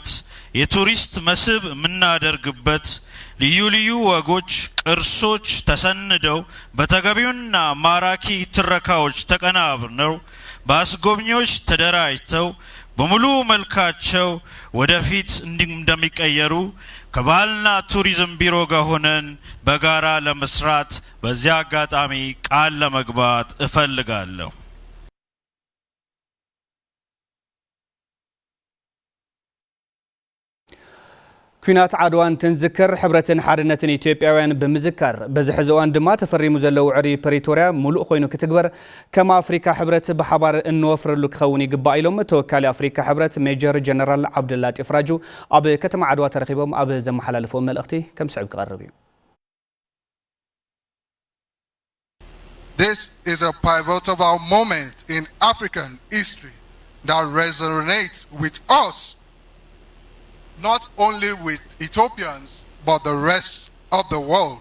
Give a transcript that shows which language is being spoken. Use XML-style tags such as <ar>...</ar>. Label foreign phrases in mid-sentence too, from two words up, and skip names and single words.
<am>የቱሪስት መስህብ የምናደርግበት ልዩ ልዩ ወጎች ቅርሶች ተሰንደው በተገቢውና ማራኪ ትረካዎች ተቀናብረው በአስጎብኚዎች ተደራጅተው በሙሉ መልካቸው ወደፊት እንደሚቀየሩ ከባህልና ቱሪዝም ቢሮ ጋር ሆነን በጋራ ለመስራት በዚያ አጋጣሚ ቃል ለመግባት እፈልጋለሁ።</am> <ti>ኩናት ዓድዋን ትንዝክር ሕብረትን ሓድነትን ኢትዮጵያውያን ብምዝካር በዝሕ እዋን ድማ ተፈሪሙ ዘለው ውዕሪ ፕሪቶሪያ ሙሉእ ኮይኑ ክትግበር ከም ኣፍሪካ ሕብረት ብሓባር እንወፍረሉ ክኸውን ይግባእ ኢሎም ተወካሊ ኣፍሪካ ሕብረት ሜጀር ጀነራል ዓብድላጢፍ ራጁ ኣብ ከተማ ዓድዋ ተረኺቦም ኣብ ዘመሓላለፈዎ መልእኽቲ ከም ስዕብ ክቐርብ እዩ።</ti> <en>This is a pivotal moment in African history that resonates with us, not only with Ethiopians, but the rest of the world.</en>